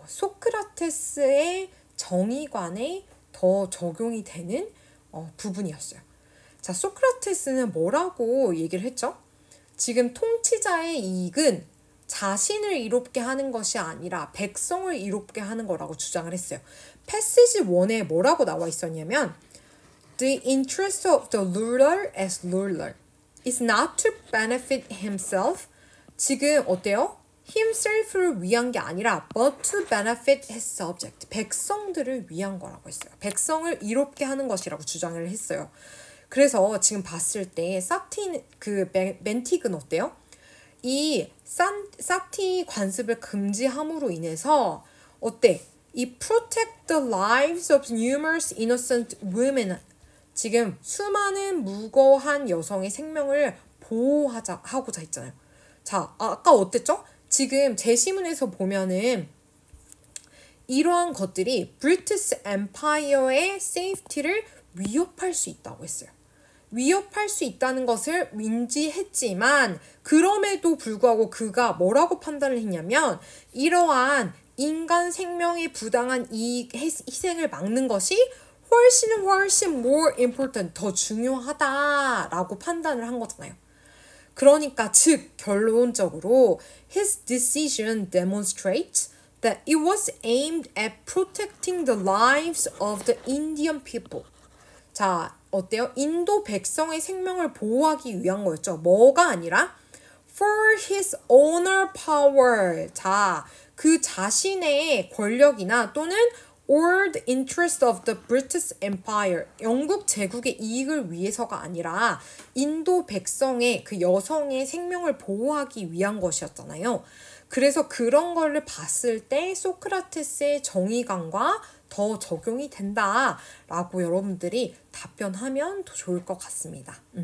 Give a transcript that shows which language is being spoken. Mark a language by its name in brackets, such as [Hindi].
[Korean] 소크라테스의 정의관에 더 적용이 되는 부분이었어요. 자, 소크라테스는 뭐라고 얘기를 했죠? 지금 통치자의 이익은 자신을 이롭게 하는 것이 아니라 백성을 이롭게 하는 거라고 주장을 했어요. 패시지 1에 뭐라고 나와 있었냐면 [English] The interest of the ruler as ruler is not to benefit himself. [Korean] 지금 어때요? himself를 위한 게 아니라 [English] but to benefit his subject. [Korean] 백성들을 위한 거라고 했어요. 백성을 이롭게 하는 것이라고 주장을 했어요. 그래서 지금 봤을 때 멘틱은 어때요? 이 사티 관습을 금지함으로 인해서 어때? [English] 이 protect the lives of numerous innocent women, [Korean] 지금 수많은 무고한 여성의 생명을 보호하고자 했잖아요. 자, 아까 어땠죠? 지금 제시문에서 보면은 이러한 것들이 브리티시 엠파이어의 세이프티를 위협할 수 있다고 했어요. 위협할 수 있다는 것을 인지했지만 그럼에도 불구하고 그가 뭐라고 판단을 했냐면 이러한 인간 생명의 부당한 희생을 막는 것이 훨씬 [English] more important, [Korean] 더 중요하다라고 판단을 한 거잖아요. 그러니까 즉 결론적으로 [English] his decision demonstrates that it was aimed at protecting the lives of the Indian people. [Korean] 자, 어때요? 인도 백성의 생명을 보호하기 위한 거였죠. 뭐가 아니라 [English] for his own power. [Korean] 자, 그 자신의 권력이나 또는 [English] or the interest of the British Empire. [Korean] 영국 제국의 이익을 위해서가 아니라 인도 백성의 그 여성의 생명을 보호하기 위한 것이었잖아요. 그래서 그런 거를 봤을 때 소크라테스의 정의관과 더 적용이 된다라고 여러분들이 답변하면 더 좋을 것 같습니다.